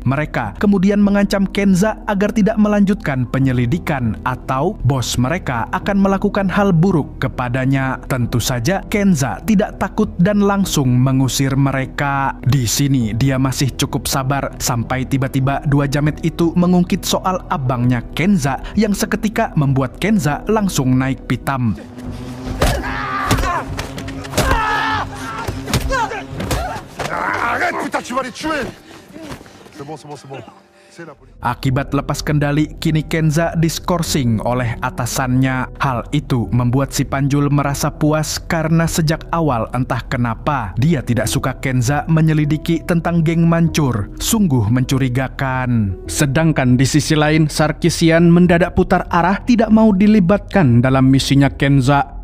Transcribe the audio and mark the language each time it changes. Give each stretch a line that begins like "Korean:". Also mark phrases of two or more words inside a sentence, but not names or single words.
Indonesian: Mereka kemudian mengancam Kenza agar tidak melanjutkan penyelidikan atau bos mereka akan melakukan hal buruk kepadanya. Tentu saja Kenza tidak takut dan langsung mengusir mereka. Di sini dia masih cukup sabar sampai tiba-tiba dua jamet itu mengungkit soal abangnya Kenza yang seketika membuat Kenza langsung naik pitam.
French: Arrête, putain, tu vas les tuer. C'est bon. C'est la police.
Indonesian: Akibat lepas kendali, kini Kenza diskorsing oleh atasannya. Hal itu membuat si Panjul merasa puas karena sejak awal entah kenapa dia tidak suka Kenza menyelidiki tentang geng Mancur. Sungguh mencurigakan. Sedangkan di sisi lain, Sarkisian mendadak putar arah, tidak mau dilibatkan dalam misinya Kenza.